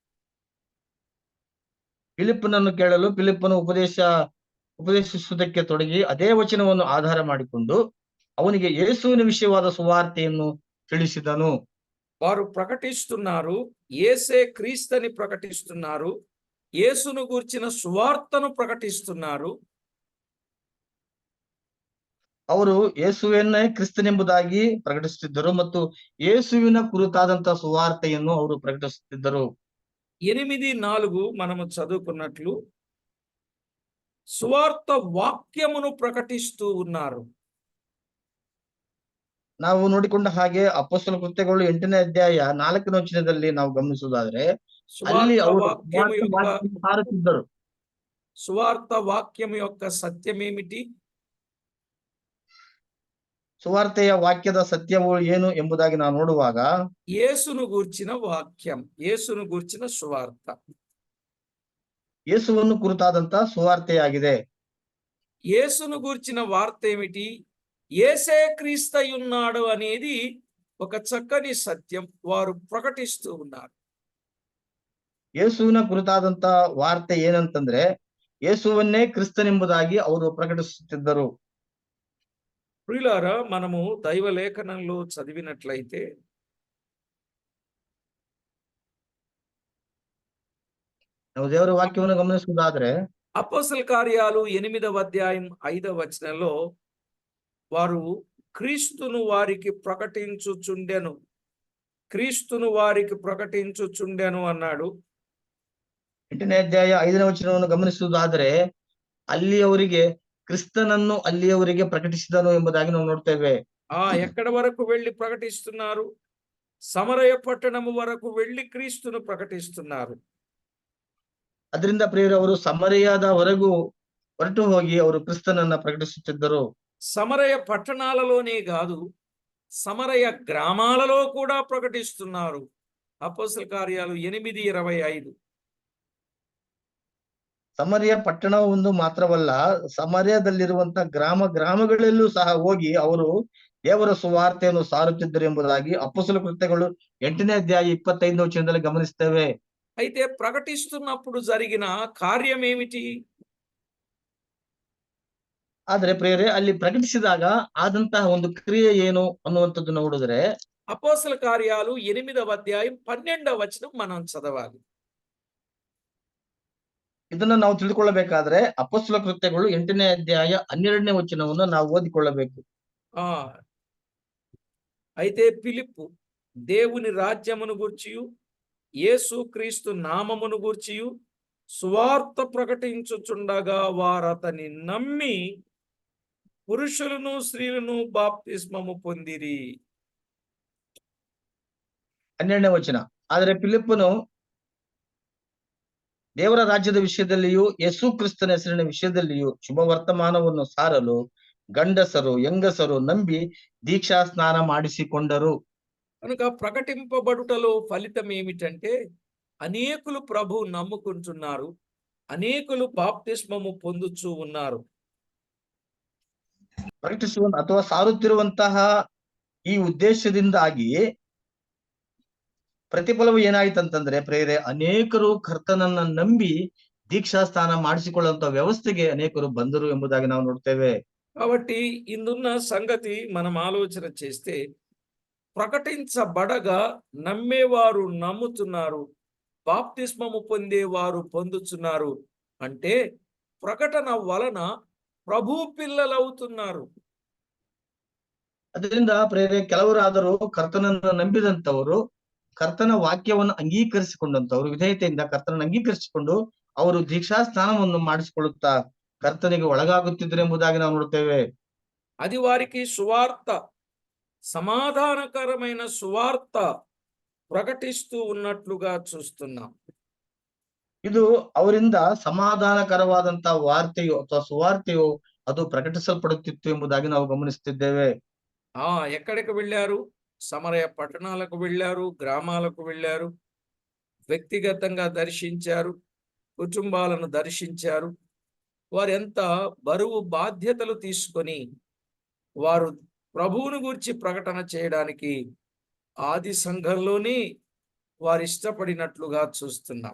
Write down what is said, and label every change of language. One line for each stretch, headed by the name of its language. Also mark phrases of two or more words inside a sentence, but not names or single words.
Kannada: ಫಿಲಿಪ್ಪನನ್ನು ಕೇಳಲು ಫಿಲಿಪ್ಪನು ಉಪದೇಶಿಸುವುದಕ್ಕೆ ತೊಡಗಿ ಅದೇ ವಚನವನ್ನು ಆಧಾರ ಮಾಡಿಕೊಂಡು ಅವನಿಗೆ ಯೇಸುವಿನ ವಿಷಯವಾದ ಸುವಾರ್ತೆಯನ್ನು ತಿಳಿಸಿದನು.
Telugu: వారు ప్రకటిస్తున్నారు, యేసే క్రీస్తని ప్రకటిస్తున్నారు, యేసును గూర్చిన సువార్తను ప్రకటిస్తున్నారు.
Kannada: ಅವರು ಯೇಸುವನ್ನೇ ಕ್ರಿಸ್ತನೆಂಬುದಾಗಿ ಪ್ರಕಟಿಸುತ್ತಿದ್ದರು ಮತ್ತು ಯೇಸುವಿನ ಕುರಿತಾದಂತಹ ಸುವಾರ್ತೆಯನ್ನು ಅವರು ಪ್ರಕಟಿಸುತ್ತಿದ್ದರು.
Telugu: 8:4 మనము చదువుకున్నట్లు సువార్త వాక్యమును ప్రకటిస్తూ ఉన్నారు.
Kannada: ನಾವು ನೋಡಿಕೊಂಡ ಹಾಗೆ ಅಪೊಸ್ತಲ ಕೃತ್ಯಗಳು 8ನೇ ಅಧ್ಯಾಯ 4ನೇ ವಚನದಲ್ಲಿ ನಾವು ಗಮನಿಸುವುದಾದ್ರೆ, ಅಲ್ಲಿ
Telugu: సువార్త
Kannada: ಅವರು
Telugu: వాక్యము యొక్క
Kannada: ಸಾರುತ್ತಿದ್ದರು.
Telugu: సువార్త వాక్యము యొక్క సత్యమేమిటి?
Kannada: ಸುವಾರ್ತೆಯ ವಾಕ್ಯದ ಸತ್ಯವು ಏನು ಎಂಬುದಾಗಿ ನಾವು ನೋಡುವಾಗ,
Telugu: యేసును గూర్చిన వాక్యం, యేసును గూర్చిన సువార్త.
Kannada: ಯೇಸುವನ್ನು ಕುರಿತಾದಂತಹ ಸುವಾರ್ತೆಯಾಗಿದೆ.
Telugu: యేసును గూర్చిన వార్త ఏమిటి? యేసే క్రీస్తయున్నాడు అనేది ఒక చక్కని సత్యం వారు ప్రకటిస్తూ ఉన్నారు.
Kannada: ಯೇಸುವಿನ ಕುರಿತಾದಂತಹ ವಾರ್ತೆ ಏನಂತಂದ್ರೆ, ಯೇಸುವನ್ನೇ ಕ್ರಿಸ್ತನೆಂಬುದಾಗಿ ಅವರು ಪ್ರಕಟಿಸುತ್ತಿದ್ದರು.
Telugu: ప్రియులారా, మనము దైవ లేఖనంలో చదివినట్లయితే
Kannada: ನಾವು ದೇವರ ವಾಕ್ಯವನ್ನು ಗಮನಿಸುವುದಾದ್ರೆ,
Telugu: అపోస్తల కార్యాలు 8వ అధ్యాయం 5వ వచనంలో వారు క్రీస్తును వారికి ప్రకటించుచుండెను, క్రీస్తును వారికి ప్రకటించుచుండెను అన్నాడు.
Kannada: 8ನೇ ಅಧ್ಯಾಯ 5ನೇ ವಚನವನ್ನು ಗಮನಿಸುವುದಾದ್ರೆ, ಅಲ್ಲಿಯವರಿಗೆ ಕ್ರಿಸ್ತನನ್ನು ಅಲ್ಲಿಯವರಿಗೆ ಪ್ರಕಟಿಸಿದನು ಎಂಬುದಾಗಿ ನಾವು ನೋಡ್ತೇವೆ.
Telugu: ఎక్కడ వరకు వెళ్ళి ప్రకటిస్తున్నారు? సమరయ పట్టణము వరకు వెళ్ళి క్రీస్తును ప్రకటిస్తున్నారు.
Kannada: ಅದರಿಂದ ಪ್ರಿಯರವರು ಸಮರಯದ ಹೊರಟು ಹೋಗಿ ಅವರು ಕ್ರಿಸ್ತನನ್ನ ಪ್ರಕಟಿಸುತ್ತಿದ್ದರು.
Telugu: సమరయ పట్టణాలలోనే కాదు, సమరయ గ్రామాలలో కూడా ప్రకటిస్తున్నారు. అపోస్తల కార్యాలు 8:25.
Kannada: ಸಮರ್ಯ ಪಟ್ಟಣ ಒಂದು ಮಾತ್ರವಲ್ಲ, ಸಮರ್ಯದಲ್ಲಿರುವಂತ ಗ್ರಾಮಗಳಲ್ಲೂ ಸಹ ಹೋಗಿ ಅವರು ದೇವರ ಸುವಾರ್ತೆಯನ್ನು ಸಾರುತ್ತಿದ್ದರು ಎಂಬುದಾಗಿ ಅಪೊಸ್ತಲ ಕೃತ್ಯಗಳು 8ನೇ ಅಧ್ಯಾಯ 25ನೇ ವಚನದಲ್ಲಿ ಗಮನಿಸ್ತೇವೆ.
Telugu: అయితే ప్రకటిస్తున్నప్పుడు జరిగిన కార్యం ఏమిటి?
Kannada: ಆದ್ರೆ ಪ್ರಿಯರೇ, ಅಲ್ಲಿ ಪ್ರಕಟಿಸಿದಾಗ ಆದಂತಹ ಒಂದು ಕ್ರಿಯೆ ಏನು ಅನ್ನುವಂಥದ್ದು ನೋಡಿದ್ರೆ,
Telugu: అపోస్తల కార్యాలు 8వ అధ్యాయం 12వ వచనం మనం చదవాలి.
Kannada: ಇದನ್ನ ನಾವು ತಿಳಿದುಕೊಳ್ಳಬೇಕಾದ್ರೆ ಅಪೊಸ್ತಲ ಕೃತ್ಯಗಳು 8ನೇ ಅಧ್ಯಾಯ 12ನೇ ವಚನವನ್ನು ನಾವು ಓದಿಕೊಳ್ಳಬೇಕು.
Telugu: ఆ అయితే ఫిలిప్పు దేవుని రాజ్యమును గూర్చియు యేసు క్రీస్తు నామమును గూర్చియు సువార్త ప్రకటించుచుండగా వారతని నమ్మి పురుషులను స్త్రీలను బాప్తిస్మము పొందిరి.
Kannada: 12ನೇ ವಚನ. ಆದರೆ ಫಿಲಿಪ್ಪನು ದೇವರ ರಾಜ್ಯದ ವಿಷಯದಲ್ಲಿಯೂ ಯೇಸು ಕ್ರಿಸ್ತನ ಹೆಸರಿನ ವಿಷಯದಲ್ಲಿಯೂ ಶುಭ ವರ್ತಮಾನವನ್ನು ಸಾರಲು ಗಂಡಸರು ಹೆಂಗಸರು ನಂಬಿ ದೀಕ್ಷಾ ಸ್ನಾನ ಮಾಡಿಸಿಕೊಂಡರು.
Telugu: కనుక ప్రకటింపబడుటలో ఫలితం ఏమిటంటే అనేకులు ప్రభు నమ్ముకుంటున్నారు, అనేకులు బాప్తిస్మము పొందుచూ ఉన్నారు.
Kannada: ಪ್ರಕಟಿಸುವ ಅಥವಾ ಸಾರುತ್ತಿರುವಂತಹ ಈ ಉದ್ದೇಶದಿಂದಾಗಿ ಪ್ರತಿಫಲವು ಏನಾಯ್ತಂತಂದ್ರೆ ಪ್ರೇರೆ, ಅನೇಕರು ಕರ್ತನನ್ನ ನಂಬಿ ದೀಕ್ಷಾ ಸ್ನಾನ ಮಾಡಿಸಿಕೊಳ್ಳುವಂತ ವ್ಯವಸ್ಥೆಗೆ ಅನೇಕರು ಬಂದರು ಎಂಬುದಾಗಿ ನಾವು ನೋಡ್ತೇವೆ.
Telugu: కాబట్టి ఇందున్న సంగతి మనం ఆలోచన చేస్తే ప్రకటించబడగా నమ్మేవారు నమ్ముతున్నారు, బాప్తిస్మము పొందేవారు పొందుతున్నారు అంటే ప్రకటన వలన ప్రభు పిల్లలవుతున్నారు.
Kannada: ಅದರಿಂದ ಪ್ರೇರೆ, ಕೆಲವರಾದರೂ ಕರ್ತನನ್ನು ನಂಬಿದಂತವರು, ಕರ್ತನ ವಾಕ್ಯವನ್ನು ಅಂಗೀಕರಿಸಿಕೊಂಡಂತವರು, ವಿಧೇಯತೆಯಿಂದ ಕರ್ತನನ್ನು ಅಂಗೀಕರಿಸಿಕೊಂಡು ಅವರು ದೀಕ್ಷಾ ಸ್ನಾನವನ್ನು ಮಾಡಿಸಿಕೊಳ್ಳುತ್ತಾ ಕರ್ತನಿಗೆ ಒಳಗಾಗುತ್ತಿದ್ದರು ಎಂಬುದಾಗಿ ನಾವು ನೋಡ್ತೇವೆ.
Telugu: అది వారికి సువార్త, సమాధానకరమైన సువార్త ప్రకటిస్తూ ఉన్నట్లుగా చూస్తున్నాం.
Kannada: ಇದು ಅವರಿಂದ ಸಮಾಧಾನಕರವಾದಂತ ವಾರ್ತೆಯು ಅಥವಾ ಸುವಾರ್ತೆಯು ಅದು ಪ್ರಕಟಿಸಲ್ಪಡುತ್ತಿತ್ತು ಎಂಬುದಾಗಿ ನಾವು ಗಮನಿಸುತ್ತಿದ್ದೇವೆ.
Telugu: ఎక్కడికి వెళ్ళారు? సమరయ పట్టణాలకు వెళ్ళారు, గ్రామాలకు వెళ్ళారు, వ్యక్తిగతంగా దర్శించారు, కుటుంబాలను దర్శించారు. వారు ఎంత బరువు బాధ్యతలు తీసుకొని వారు ప్రభువును గురించి ప్రకటన చేయడానికి ఆది సంఘంలోని వారు ఇష్టపడినట్లుగా చూస్తున్నాం.